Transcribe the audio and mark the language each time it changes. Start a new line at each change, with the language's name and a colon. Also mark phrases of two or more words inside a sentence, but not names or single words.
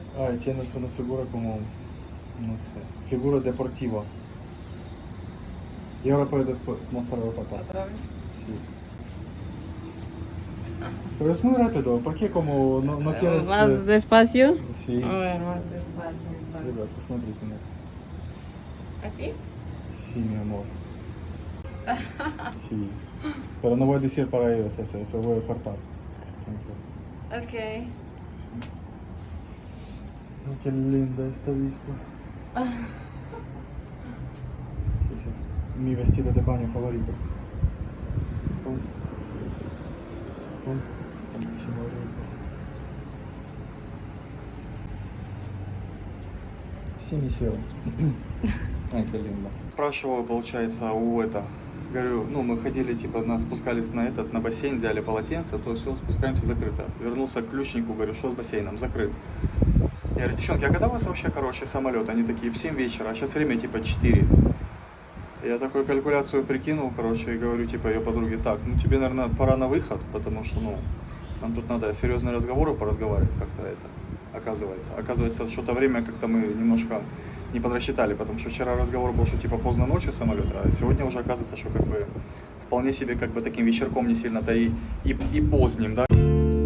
Spanish: Ay, tienes una figura como, no sé, figura deportiva. Y ahora puedes mostrar otra parte. ¿Otra vez? Sí. Pues muy rápido, porque como no quieres... Más despacio. Sí. A ver, más despacio.
Russian: Ребят, посмотрите на это.
Spanish: ¿Así? Sí, mi amor. Sí. Pero no voy a decir para ellos eso voy a cortar. Ok. Oh, qué linda esta vista. Ese es mi vestido de baño favorito. Pum. Pum. Buenísimo, rico. Sí, mi cielo. Ай, qué lindo.
Russian: Спрашивал, получается, говорю, ну, мы ходили, типа, спускались на бассейн, взяли полотенце, то все, спускаемся, закрыто. Вернулся к ключнику, говорю, что с бассейном, закрыт. Я говорю, девчонки, а когда у вас вообще, самолет? Они такие, в 7 вечера, а сейчас время, типа, 4. Я такую калькуляцию прикинул, и говорю, типа, ее подруге, так, ну, тебе, наверное, пора на выход, потому что, ну, нам тут надо серьезные разговоры поразговаривать как-то Оказывается, что-то время как-то мы немножко не подрасчитали, потому что вчера разговор был, что типа поздно ночью самолет, а сегодня уже оказывается, что как бы вполне себе как бы таким вечерком не сильно-то и поздним, да.